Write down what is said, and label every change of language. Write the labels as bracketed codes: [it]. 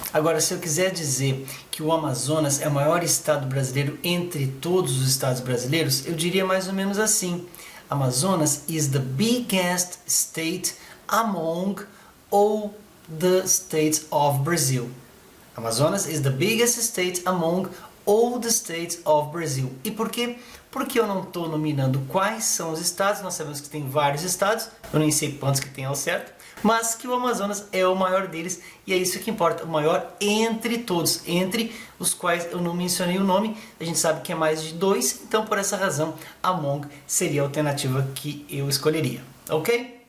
[pt] Agora, se eu quiser dizer que o Amazonas é o maior estado brasileiro entre todos os estados brasileiros, eu diria mais ou menos assim: [en] Amazonas is the biggest state among all the states of Brazil. Amazonas is the biggest state among all the states of Brazil. [pt] E por quê? Porque eu não estou nominando quais são os estados, nós sabemos que tem vários estados, eu nem sei quantos que tem ao certo, mas que o Amazonas é o maior deles e é isso que importa, o maior entre todos, entre os quais eu não mencionei o nome, a gente sabe que é mais de dois, então por essa razão among seria a alternativa que eu escolheria, ok?